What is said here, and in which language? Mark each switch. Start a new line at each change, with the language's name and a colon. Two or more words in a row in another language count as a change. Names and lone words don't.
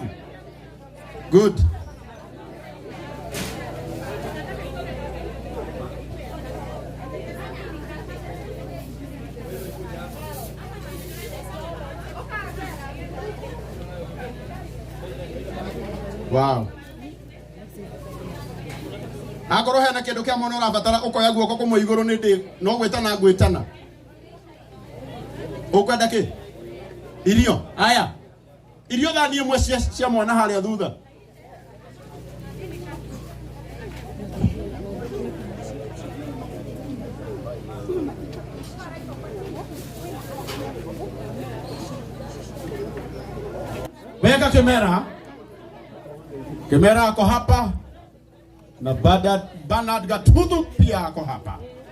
English: Good. Wow.
Kikuyu: Akorwo hena kĩndũ kĩa mwana ũrabatara ũkoya guoko kũmwe igũrũ nĩ ndĩ no gwĩtana ngwĩtana. Ũkwenda kĩ? Irio. Aya. Irio thani ĩmwe cia mwana harĩa thutha.
Swahili: Weka kamera. Kamera ako hapa na Bernard Gatudu pia ako hapa.